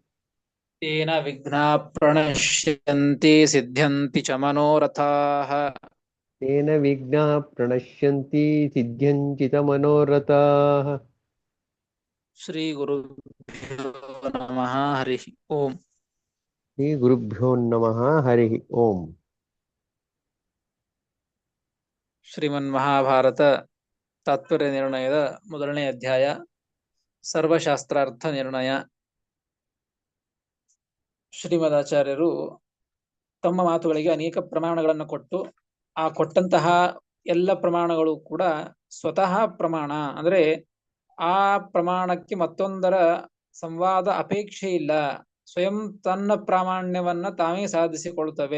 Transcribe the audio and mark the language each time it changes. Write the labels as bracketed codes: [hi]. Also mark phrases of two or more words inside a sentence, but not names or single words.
[sa] तेन विघ्नाः प्रणश्यन्ति सिद्ध्यन्ति च मनोरथाः तेन विघ्नाः प्रणश्यन्ति सिद्ध्यन्ति च मनोरथाः। श्रीगुरुभ्यो नमः हरिः ओम् श्रीगुरुभ्यो नमः हरिः ओम्। [kn] ಶ್ರೀಮನ್ಮಹಾಭಾರತ ತಾತ್ಪರ್ಯ ನಿರ್ಣಯದ ಮೊದಲನೇ ಅಧ್ಯಾಯ ಸರ್ವಶಾಸ್ತ್ರಾರ್ಥ ನಿರ್ಣಯ. ಶ್ರೀಮದಾಚಾರ್ಯರು ತಮ್ಮ ಮಾತುಗಳಿಗೆ ಅನೇಕ ಪ್ರಮಾಣಗಳನ್ನು ಕೊಟ್ಟು ಆ ಕೊಟ್ಟಂತಹ ಎಲ್ಲ ಪ್ರಮಾಣಗಳು ಕೂಡ ಸ್ವತಃ ಪ್ರಮಾಣ, ಅಂದ್ರೆ ಆ ಪ್ರಮಾಣಕ್ಕೆ ಮತ್ತೊಂದರ ಸಂವಾದ ಅಪೇಕ್ಷೆ ಇಲ್ಲ, ಸ್ವಯಂ ತನ್ನ ಪ್ರಾಮಾಣ್ಯವನ್ನ ತಾವೇ ಸಾಧಿಸಿಕೊಳ್ತವೆ.